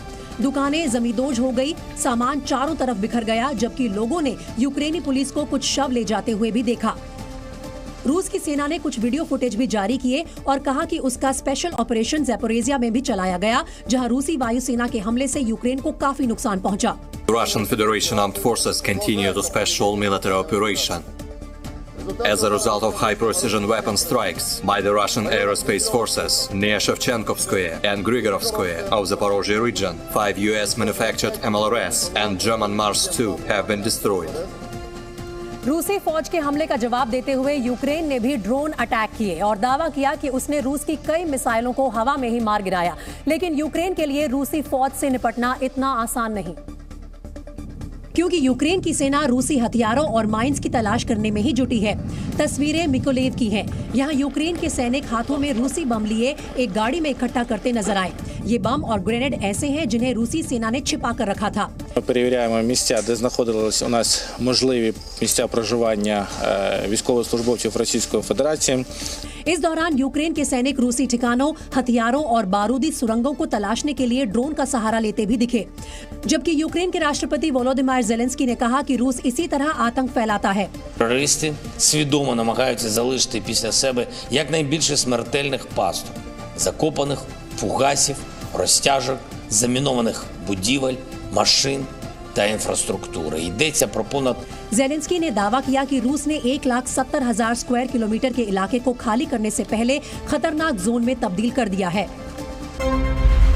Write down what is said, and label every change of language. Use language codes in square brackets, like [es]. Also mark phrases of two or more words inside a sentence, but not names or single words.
[hi] दुकानें जमींदोज हो गई, सामान चारों तरफ बिखर गया, जबकि लोगों ने यूक्रेनी पुलिस को कुछ शव ले जाते हुए भी देखा। रूस की सेना ने कुछ वीडियो फुटेज भी जारी किए और कहा कि उसका [en] special operation [hi] ज़ैपोरिज़िया में भी चलाया गया, जहां रूसी वायुसेना के हमले से यूक्रेन को काफी नुकसान पहुंचा। [en] Russian Federation Armed Forces continue the special military operation. As a result of high-precision weapon strikes by the Russian aerospace forces near Shevchenkovskoye and Grigorovskoye of the Zaporozhye region, 5 US-manufactured MLRS and German Mars 2 have been destroyed. [hi] रूसी फौज के हमले का जवाब देते हुए यूक्रेन ने भी [en] drone attack [hi] किए और दावा किया कि उसने रूस की कई मिसाइलों को हवा में ही मार गिराया, लेकिन यूक्रेन के लिए रूसी फौज से निपटना इतना आसान नहीं। क्योंकि यूक्रेन की सेना रूसी हथियारों और माइंस की तलाश करने में ही जुटी है। तस्वीरें मिकोलेव की हैं। यहाँ यूक्रेन के सैनिक हाथों में रूसी बम लिए एक गाड़ी में इकट्ठा करते नजर आए। ये बम और ग्रेनेड ऐसे हैं जिन्हें रूसी सेना ने छिपा कर रखा था। [uk] Ми перевіряємо місця, де знаходились у нас можливі місця проживання військовослужбовців Російської Федерації. [hi] इस दौरान यूक्रेन के सैनिक रूसी ठिकानों, हथियारों और बारूदी सुरंगों को तलाशने के लिए ड्रोन का सहारा लेते भी दिखे। जबकि यूक्रेन के राष्ट्रपति वोलोदिमीर ज़ेलेंस्की ने कहा कि रूस इसी तरह आतंक फैलाता है। [uk] Терористи свідомо намагаються залишити після себе якнайбільше смертельних пасток, закопаних фугасів, розтяжок, замінованих будівель, машин та інфраструктури. Йдеться про понад [hi] ज़ेलेंस्की ने दावा किया कि रूस ने 1,70,000 [en] square kilometre [hi] के इलाके को खाली करने से पहले खतरनाक जोन में तब्दील कर दिया है।